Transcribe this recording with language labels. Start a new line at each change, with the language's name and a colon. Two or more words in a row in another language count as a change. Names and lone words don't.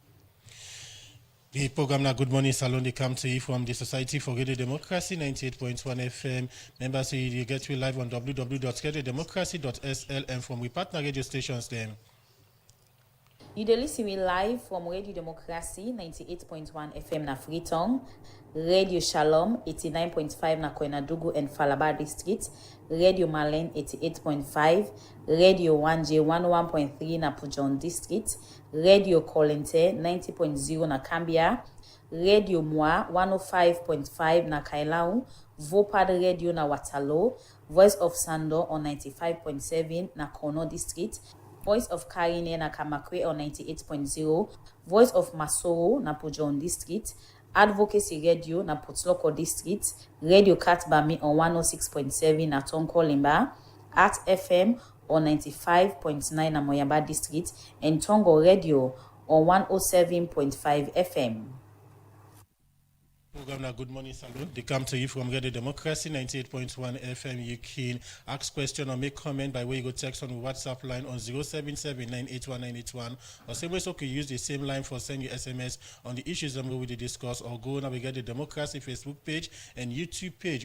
Krio: The program now Good Morning Salon, they come to you from the Society for Radio Democracy, 98.1 FM. Members, you get you live on www.radiodemocracy.sl and from we partner radio stations then. You dey listen me live from Radio Democracy 98.1 FM na Freetown, Radio Shalom 89.5 na Koinadugu and Falaba District, Radio Malen 88.5, Radio 1J 101.3 na Pujon District, Radio Kolente 90.0 na Cambia, Radio Moi 105.5 na Kailau, Vopad Radio na Watalo, Voice of Sando on 95.7 na Kono District, Voice of Karine na Kamakwe on 98.0, Voice of Masoro na Pujon District, Advocacy Radio na Putloko District, Radio Katbami on 106.7 na Tonko Limba, Art FM on 95.9 na Moyamba District, and Tongo Radio on 107.5 FM. Program now Good Morning Salon. They come to you from Radio Democracy 98.1 FM. You can ask question or make comment by way you go text on the WhatsApp line on 077981981 or same way so you can use the same line for send your SMS on the issues that we will discuss or go navigate the Democracy Facebook page and YouTube page.